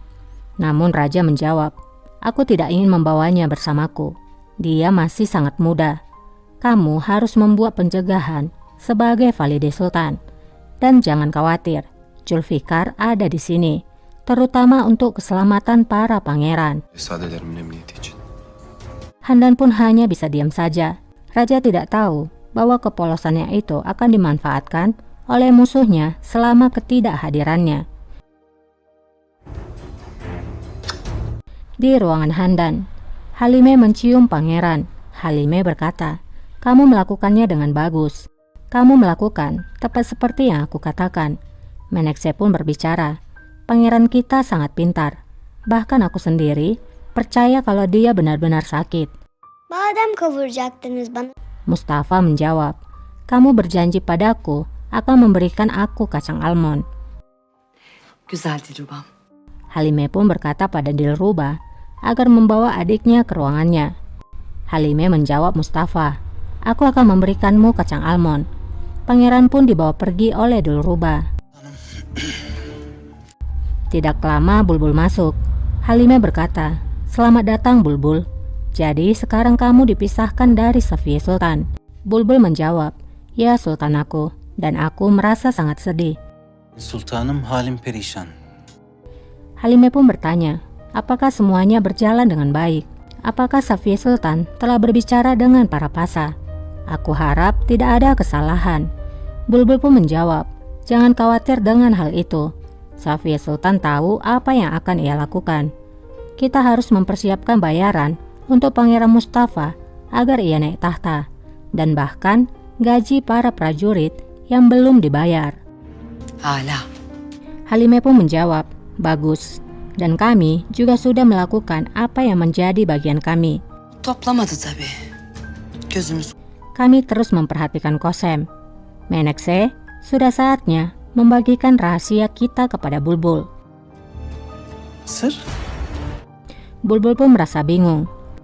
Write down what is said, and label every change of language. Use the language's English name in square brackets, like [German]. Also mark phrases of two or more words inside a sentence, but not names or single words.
[Indonesian] Namun Raja menjawab, "Aku tidak ingin membawanya bersamaku. Dia masih sangat muda. Kamu harus membuat pencegahan sebagai Valide Sultan. Dan jangan khawatir, Zulfikar ada di sini, terutama untuk keselamatan para pangeran." [Turkish] Şehzadelerimin emniyeti için. [Indonesian] Handan pun hanya bisa diam saja. Raja tidak tahu bahwa kepolosannya itu akan dimanfaatkan oleh musuhnya selama ketidakhadirannya. Di ruangan Handan, Halime mencium pangeran. Halime berkata, "Kamu melakukannya dengan bagus. Kamu melakukan tepat seperti yang aku katakan." Menekse pun berbicara, "Pangeran kita sangat pintar. Bahkan aku sendiri percaya kalau dia benar-benar sakit." [Turkish] Badem kavuracaktınız bana. [Indonesian] Mustafa menjawab, "Kamu berjanji padaku akan memberikan aku kacang almond." [Turkish] Güzel Dilrubam. [Indonesian] Halime pun berkata pada Dilruba agar membawa adiknya ke ruangannya. Halime menjawab Mustafa, "Aku akan memberikanmu kacang almond." Pangeran pun dibawa pergi oleh Dilruba. Tidak lama Bulbul masuk. Halime berkata, "Selamat datang Bulbul. Jadi sekarang kamu dipisahkan dari Safiye Sultan." Bulbul menjawab, "Ya Sultan aku, dan aku merasa sangat sedih." [Turkish] Sultanım, halim perişan. [Indonesian] Halime pun bertanya, apakah semuanya berjalan dengan baik? Apakah Safiye Sultan telah berbicara dengan para pasa? Aku harap tidak ada kesalahan. Bulbul pun menjawab, "Jangan khawatir dengan hal itu. Safiye Sultan tahu apa yang akan ia lakukan. Kita harus mempersiapkan bayaran untuk Pangeran Mustafa agar ia naik tahta, dan bahkan gaji para prajurit yang belum dibayar." Hala. Halime pun menjawab, "Bagus. Dan kami juga sudah melakukan apa yang menjadi bagian kami. [Turkish] Toplamadı tabii. Gözümüz [Indonesian] Kami terus memperhatikan Kosem. Menekse, sudah saatnya membagikan rahasia kita kepada Bulbul." Sır? Bulbul pun merasa bingung.